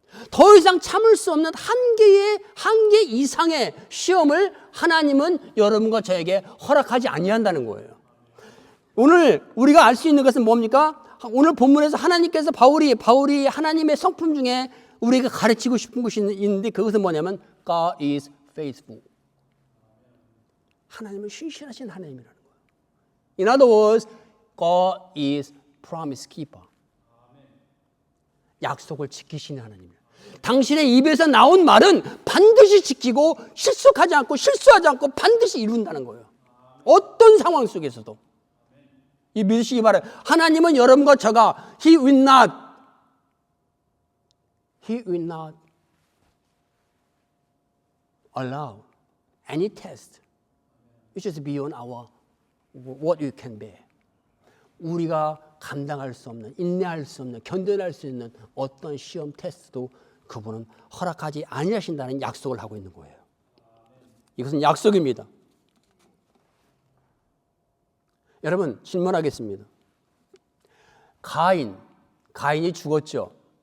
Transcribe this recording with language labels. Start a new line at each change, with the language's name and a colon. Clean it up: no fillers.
Korean: 더 이상 참을 수 없는 한계 이상의 시험을 하나님은 여러분과 저에게 허락하지 아니한다는 거예요. 오늘 우리가 알 수 있는 것은 뭡니까? 오늘 본문에서 하나님께서 바울이 하나님의 성품 중에 우리가 가르치고 싶은 것이 있는데 그것은 뭐냐면
English: God is faithful.
Korean: 하나님은 신실하신 하나님이라는 거예요.
English: In other words, God is promise keeper.
Korean: 약속을 지키시는 하나님이에요. 당신의 입에서 나온 말은 반드시 지키고 실수하지 않고 반드시 이룬다는 거예요. 어떤 상황 속에서도. 이 믿으시기 바라요. 하나님은 여러분과 저가
English: He will not allow any test which is beyond what you can bear.
Korean: 우리가 감당할 수 없는, 인내할 수 없는, 견뎌낼 수 있는 어떤 시험 테스트도 그분은 허락하지 아니하신다는 약속을 하고 있는 거예요. 이것은 약속입니다. 여러분 질문하겠습니다. 가인이 죽었죠.